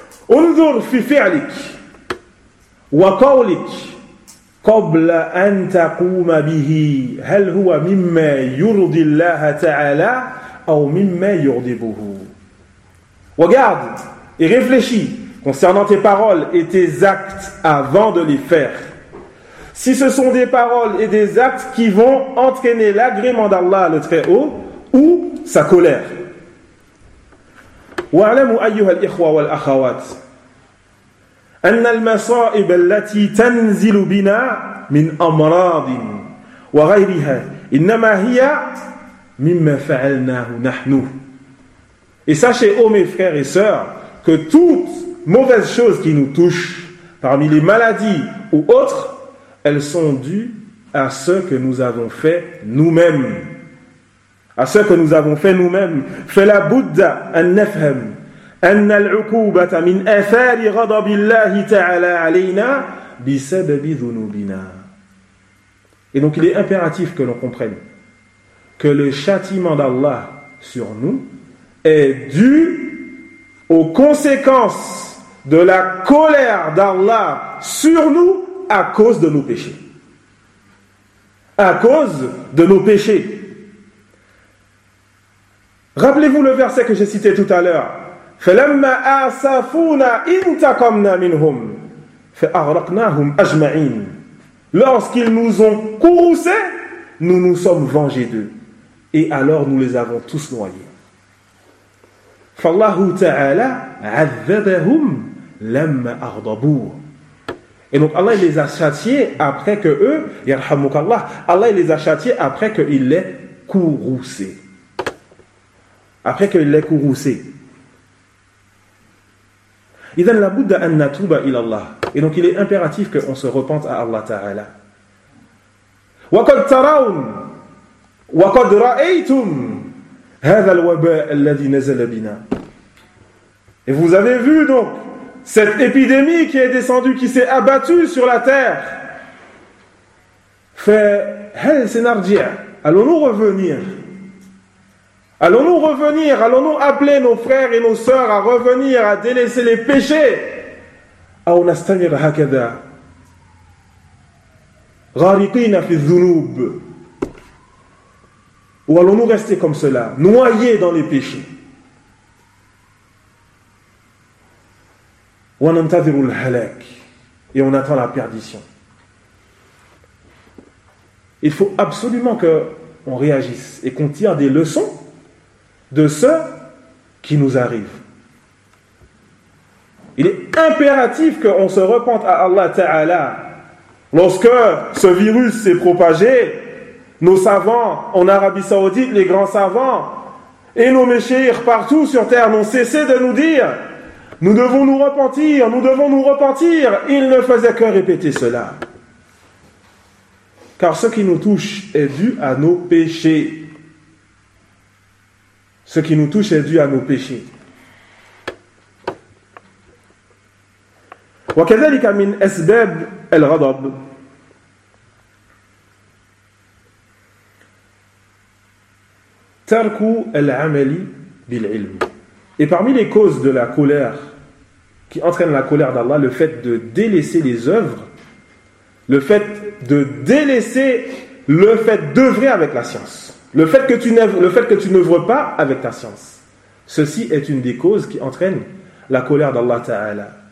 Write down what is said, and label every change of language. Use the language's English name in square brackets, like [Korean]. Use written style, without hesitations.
[Arabic] اُنْذُرْ فِي فِعْلِكِ وَقَوْلِكِ قَبْلَ أَنْ تَقُومَ بِهِ هَلْ هُوَ مِمَّا يُرْضِ اللَّهَ تَعَالَى أَوْ مِمَّا يُرْضِبُهُ. [French] Regarde et réfléchis concernant tes paroles et tes actes avant de les faire. Si ce sont des paroles et des actes qui vont entraîner l'agrément d'Allah le Très-Haut ou sa colère. [Arabic] وَعْلَمُ أَيُّهَا الْإِخْوَى وَالْأَخَوَاتِ أن المصائب التي تنزل بنا من أمراض وغيرها إنما هي مما فعلناه نحن. [French] Et sachez, ô mes frères et sœurs, que toute mauvaise chose qui nous touche, parmi les maladies ou autres, elles sont dues à ce que nous avons fait nous-mêmes. À ce que nous avons fait nous-mêmes. [Arabic] فلا بد أن نفهم أن العقوبة من آثار غضب الله تعالى علينا بسبب ذنوبنا. [French] Et donc il est impératif que l'on comprenne que le châtiment d'Allah sur nous est dû aux conséquences de la colère d'Allah sur nous à cause de nos péchés. À cause de nos péchés. Rappelez-vous le verset que j'ai cité tout à l'heure. [Arabic] فَلَمَّا أَعْسَفُونَا إِنْتَقَمْنَا مِنْهُمْ فَأَغْرَقْنَاهُمْ أَجْمَعِينَ. [French] Lorsqu'ils nous ont courroucés, nous nous sommes vengés d'eux. Et alors nous les avons tous noyés. [Arabic] فَاللَّهُ تَعَالَى عَذَّبَهُمْ لَمَّا أَغْضَبُوا. [French] Et donc Allah les a châtiés après que eux, [Arabic] يَرْحَمُكَ اللَّهُ, [French] Allah les a châtiés après qu'ils l'aient courroucé. Après qu'ils l'aient courroucé. [Arabic] إذن لابد أن نتوب إلى الله. [French] Et donc il est impératif que on se repente à Allah Ta'ala. [Arabic] وقد ترون وقد رأيتم هذا الوباء الذي نزل بنا. [French] Et vous avez vu donc cette épidémie qui est descendue, qui s'est abattue sur la terre. [Arabic] فهل سنرجع. [French] Allons-nous revenir, allons-nous appeler nos frères et nos sœurs à revenir, à délaisser les péchés. Ou [Arabic] نستمر هكذا غارقين في الذنوب. [French] Ou allons-nous rester comme cela, noyés dans les péchés. [Arabic] وننتظر الهلاك. [French] Et on attend la perdition. Il faut absolument que on réagisse et qu'on tire des leçons de ce qui nous arrive. Il est impératif qu'on se repente à Allah Ta'ala. Lorsque ce virus s'est propagé, nos savants en Arabie Saoudite, les grands savants, et nos méchéirs partout sur terre n'ont cessé de nous dire « Nous devons nous repentir, nous devons nous repentir !» Ils ne faisaient que répéter cela. Car ce qui nous touche est dû à nos péchés. Ce qui nous touche est dû à nos péchés. [Arabic] وكذلك من اسباب الغضب ترك العمل بالعلم. [French] Et parmi les causes de la colère qui entraîne la colère d'Allah, le fait de délaisser les œuvres le fait de délaisser le fait d'œuvrer avec la science. Le fait que tu n'œuvres pas avec ta science. Ceci est une des causes qui entraîne la colère d'Allah Ta'ala.